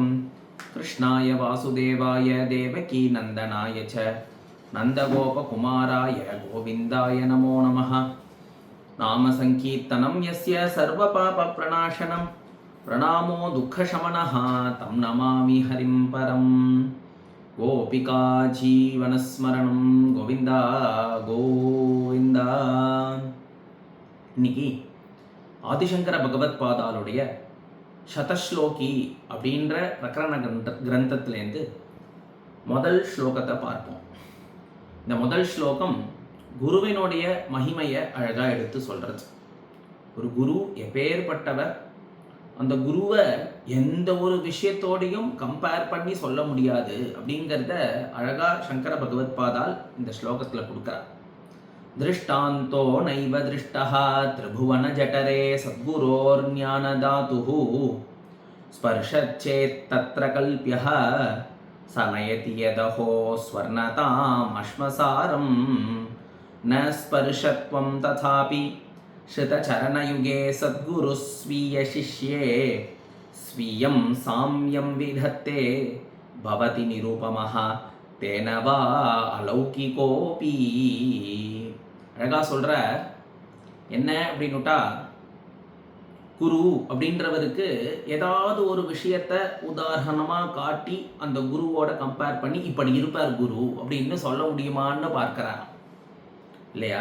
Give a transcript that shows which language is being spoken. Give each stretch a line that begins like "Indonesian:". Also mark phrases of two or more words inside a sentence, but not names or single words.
Sanskrit: कृष्णाय वासुदेवाय देवकी नंदनाय च नंदगोपकुमाराय गोविन्दाय नमो नमः। नाम संकीर्तनं यस्य सर्वपापप्रणाशनं प्रणामो दुःखशमनः तं नमामि हरिं परम्। गोपिका जीवनस्मरणं गोविन्दा गोविन्दा।
Tamil: இன்னைக்கு ஆதிசங்கர பகவத் பாதாளுடைய சதஸ்லோகி அப்படின்ற பிரகரண கிரந்தத்திலேருந்து முதல் ஸ்லோகத்தை பார்ப்போம். இந்த முதல் ஸ்லோகம் குருவினுடைய மகிமையை அழகாக எடுத்து சொல்கிறது. ஒரு குரு எப்பேற்பட்டவர், அந்த குருவை எந்த ஒரு விஷயத்தோடையும் கம்பேர் பண்ணி சொல்ல முடியாது அப்படிங்கிறத அழகாக சங்கர பகவத் பாதால் இந்த ஸ்லோகத்தில் கொடுக்குறார்.
Sanskrit: दृष्टान्तो नैव दृष्टः त्रिभुवन जठरे सद्गुरोर्ज्ञानदातुः स्पर्शच्चेत्तत्र कल्प्यः स नयति यदहो स्वर्णताम् अश्मसारं न स्पर्शत्वं तथापि श्रुतचरणयुगे सद्गुरुः स्वीयशिष्ये स्वीयं साम्यं विधत्ते भवति निरुपमः तेन वा अलौकिकोऽपि।
Tamil: அழகா சொல்ற என்ன அப்படின்னுட்டா, குரு அப்படின்றவருக்கு ஏதாவது ஒரு விஷயத்த உதாரணமாக காட்டி அந்த குருவோட கம்பேர் பண்ணி இப்படி இருப்பார் குரு அப்படின்னு சொல்ல முடியுமான்னு பார்க்கிறார் இல்லையா?